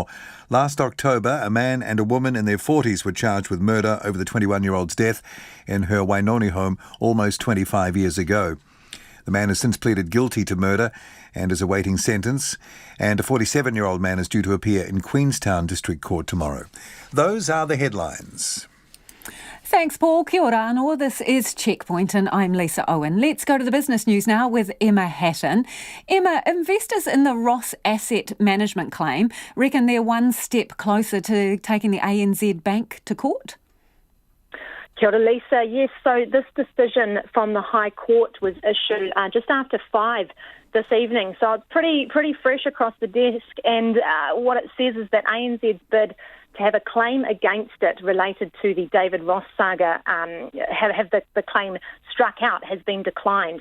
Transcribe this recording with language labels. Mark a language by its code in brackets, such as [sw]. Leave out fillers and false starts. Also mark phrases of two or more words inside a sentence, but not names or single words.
[en] Last October, a man and a woman in their 40s were charged with murder over the 21-year-old's death in her Wainoni home almost 25 years ago. The man has since pleaded guilty to murder and is awaiting sentence, and a 47-year-old man is due to appear in Queenstown District Court tomorrow. Those are the headlines. Thanks, Paul. [mi] Kia ora anō. [en] This is Checkpoint and I'm Lisa Owen. Let's go to the business news now with Emma Hatton. Emma, investors in the Ross Asset Management claim reckon they're one step closer to taking the ANZ Bank to court. [mi] Kia ora, Lisa. [en] Yes, so this decision from the High Court was issued just after 5 this evening. So it's pretty fresh across the desk, and what it says is that ANZ's bid to have a claim against it related to the David Ross saga, have the claim struck out, has been declined.